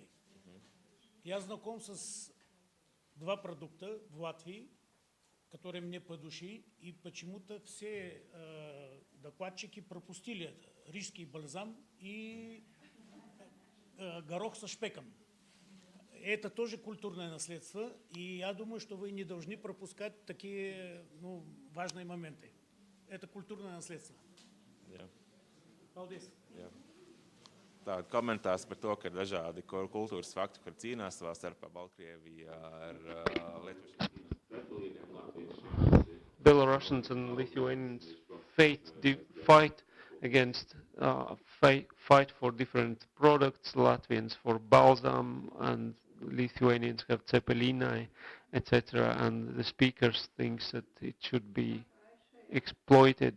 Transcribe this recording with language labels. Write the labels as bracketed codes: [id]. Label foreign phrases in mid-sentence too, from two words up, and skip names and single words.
[ru] Я знаком с два продукта в Латвии, которые мне по душе, и почему-то все докладчики пропустили это. Рижский бальзам и горох со шпеком. Это тоже культурное наследство, и я думаю, что вы не должны пропускать такие важные моменты. Это культурное наследство. [lv] Paldies. Tāda komentārs par to, ka ir dažādi kultūras fakti, kur cīnās savā starpā Baltkrievijā ar Lietuvas. [en] Belarusians and Lithuanians fight against fight for different products. Latvians for balsam and Lithuanians have cepelinae, etc. And the speakers thinks that it should be exploited.